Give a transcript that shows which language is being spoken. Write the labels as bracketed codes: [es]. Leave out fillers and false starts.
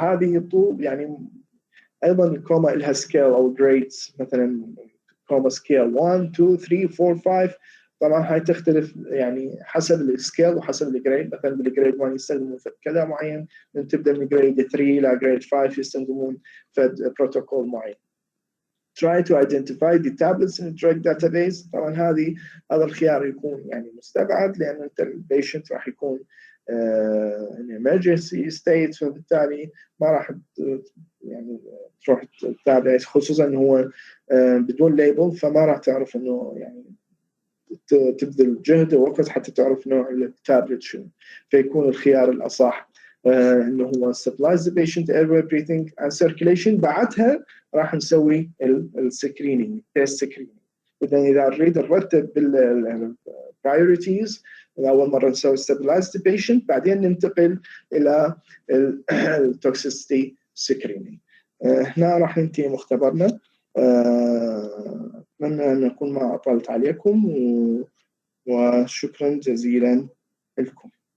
[ar] هذه ينطوا يعني ايضا الكوما لها سكيل او جريدز مثلا كوما سكيل 1 2 3 4 5. طبعا هاي تختلف يعني حسب السكيل وحسب الجريد. مثلا بالجريد 1 يستخدمون فد كذا معين، من تبدا من جريد 3 الى جريد 5 يستخدمون فد بروتوكول معين. [en] Try to identify the tablets in the drug database. [ar] طبعا هذا الخيار يكون يعني مستبعد، لأن أنت البيشنت راح يكون [en] in emergency state، [ar] فبالتالي ما راح يعني تروح تتابع، خصوصا إنه هو بدون ليبل، فما راح تعرف إنه يعني تبذل جهد ووقت حتى تعرف نوع التابلت شنو. فيكون الخيار الأصح إنه هو [en] supplies the patient airway breathing and circulation. [ar] بعدها راح نسوي السكرينينج، تيست سكرينينج. إذا نريد نرتب بالبرايورتيز، أول مرة نسوي [en] stabilize the patient، [ar] بعدين ننتقل إلى التوكسيستي سكرينينج. هنا راح ننتهي مختبرنا. أتمنى أن أكون ما أطلت عليكم، وشكرا جزيلا لكم.